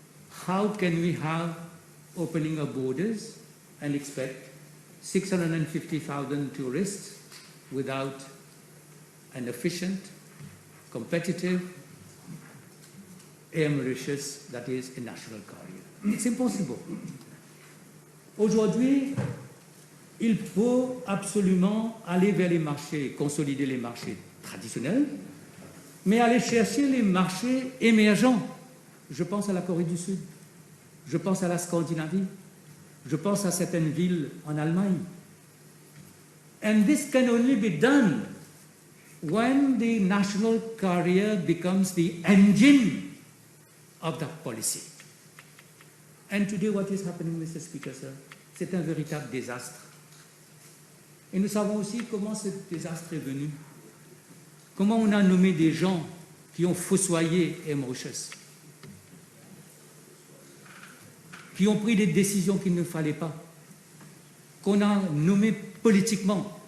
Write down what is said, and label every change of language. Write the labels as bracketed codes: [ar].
[en] How can we have opening of borders and expect 650,000 tourists without an efficient, competitive Air Mauritius that is a national carrier? It's impossible. [fr] Aujourd'hui, il faut absolument aller vers les marchés, consolider les marchés traditionnels, mais aller chercher les marchés émergents. Je pense à la Corée du Sud, je pense à la Scandinavie, je pense à certaines villes en Allemagne. [en] And this can only be done when the national carrier becomes the engine of that policy. And today what is happening, Mr. Speaker, sir? [fr] C'est un véritable désastre. Et nous savons aussi comment ce désastre est venu. Comment on a nommé des gens qui ont fossoyé Air Mauritius, qui ont pris des décisions qu'il ne fallait pas, qu'on a nommé politiquement.